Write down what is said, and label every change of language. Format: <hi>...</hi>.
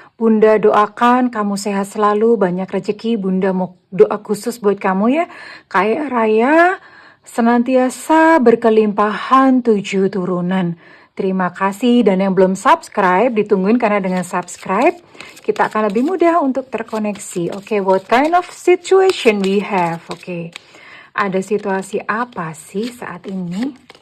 <id>Bunda doakan kamu sehat selalu, banyak rezeki. Bunda mau doa khusus buat kamu ya. Kaya raya, senantiasa berkelimpahan 7 turunan. Terima kasih, dan yang belum subscribe ditungguin karena dengan subscribe kita akan lebih mudah untuk terkoneksi.</id> <en>Oke, what kind of situation we have?</en> <id>Oke, ada situasi apa sih saat ini?</id>